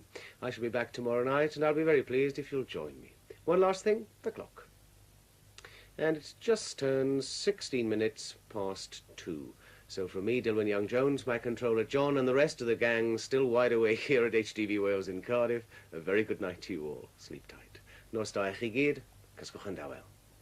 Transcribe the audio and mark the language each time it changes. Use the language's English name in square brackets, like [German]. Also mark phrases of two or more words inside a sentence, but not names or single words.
[English] I shall be back tomorrow night, and I'll be very pleased if you'll join me. One last thing, the clock. And it's just turned 16 minutes past 2. So from me, Dilwyn Young-Jones, my controller John, and the rest of the gang still wide awake here at HTV Wales in Cardiff, a very good night to you all. Sleep tight. [Welsh] Nos da eich i gyd, cysgwch yn dawel.